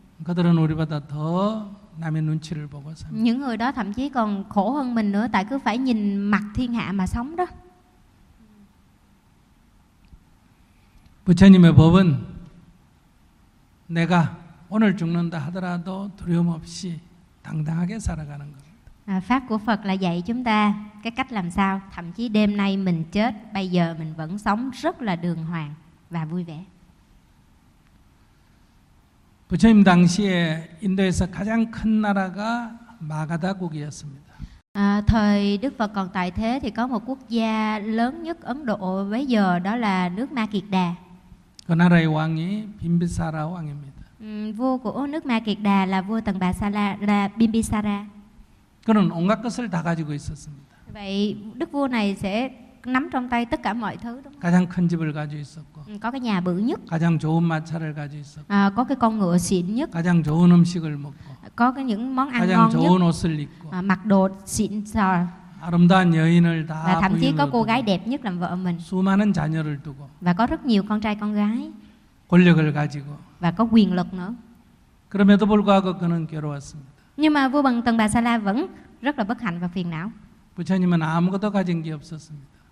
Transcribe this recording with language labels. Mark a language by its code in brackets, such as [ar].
[ko] 그들은 우리보다 더 남의 눈치를 보고 삽니다. [vi] Những người đó thậm chí còn khổ hơn mình nữa tại cứ phải nhìn mặt thiên hạ mà sống đó. [ko] 부처님의 법은 내가 오늘 죽는다 하더라도 두려움 없이 당당하게 살아가는 겁니다. [vi] 아, pháp của Phật là dạy chúng ta cái cách làm sao thậm chí đêm nay mình chết bây giờ mình vẫn sống rất là đường hoàng và vui vẻ. [ko] 부처님 당시에 인도에서 가장 큰 나라가 마가다국이었습니다. [vi] 아, thời Đức Phật còn tại thế thì có một quốc gia lớn nhất Ấn Độ bấy giờ đó là nước Ma Kiệt Đà. [ko] 그 나라의 왕이 빈비사라 왕입니다. [vi] Vua của nước Ma Kiệt Đà là vua Tần Bà Sa La là Bimbisara. [ko] 그는 온갖 것을 다 가지고 있었습니다. [vi] Vậy đức vua này sẽ nắm trong tay tất cả mọi thứ đúng không? [ko] 가장 큰 집을 가지고 있었고. [vi] Có cái nhà bự nhất. [ko] 가장 좋은 마차를 가지고 있었고. [vi] 아, có cái con ngựa xịn nhất. [ko] 가장 좋은 음식을 먹고. [vi] Có cái những món ăn ngon nhất. [ko] 가장 좋은 옷을 입고. [vi] 아, mặc đồ xịn sò. [ko] 아름다운 여인을 다 부인으로. [vi] Thậm chí có cô gái đẹp nhất làm vợ mình. [ko] 수많은 자녀를 두고. [vi] Và có rất nhiều con trai con gái. [ko] 권력을 가지고. [vi] Và có quyền lực nữa. [ko] 그럼에도 불구하고 그는 괴로웠습니다. [vi] Nhưng mà vua bằng Tần Bà Sa La vẫn rất là bất hạnh và phiền não. [ko] 부처님은 아무것도 가진 게 없었습니다.